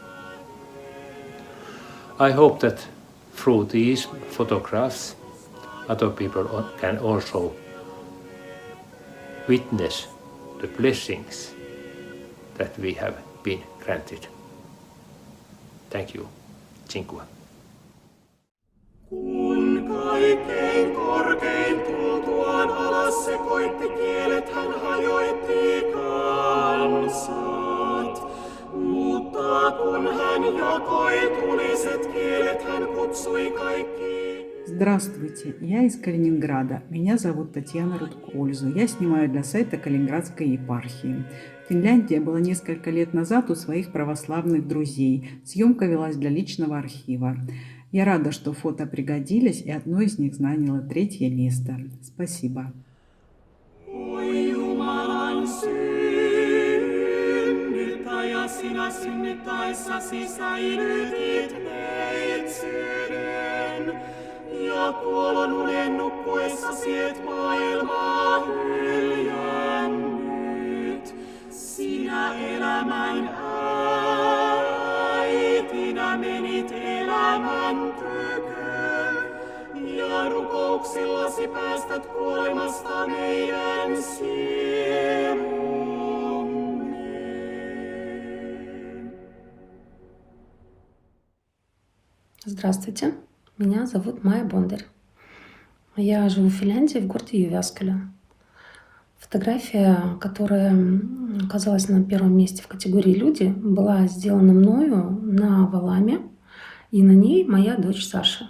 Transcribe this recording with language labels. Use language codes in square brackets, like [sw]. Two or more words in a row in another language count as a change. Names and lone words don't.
[en] I hope that through these photographs, other people can also witness the blessings that we have been granted. Thank you. [pl] Dziękuję. [fi] Kun kaikkein korkein tultuaan alas sekoitti kielet, hän hajoitti kansat. Mutta kun hän jakoi tuliset kielet, hän kutsui kaikki. [ru] Здравствуйте, я из Калининграда. Меня зовут Татьяна Рудкользу. Я снимаю для сайта Калининградской епархии. Финляндия была несколько лет назад у своих православных друзей. Съемка велась для личного архива. Я рада, что фото пригодились, и одно из них заняло 3-е место. Спасибо. [fi] Oi Jumalan synnyttäjä, sinä synnyttäessäsi säilytit neitsyyden. Ja kuolon unen nukkuessasi et maailmaa hyljännyt. Sinä elämän äitinä menit elämän tykö. Ja rukouksillasi päästät kuolemasta meidän sielumme. [ru] Здравствуйте, меня зовут Майя Бондарь. Я живу в Финляндии, в городе Ювяскеле. Фотография, которая оказалась на первом месте в категории «Люди», была сделана мною на Валаме, и на ней моя дочь Саша.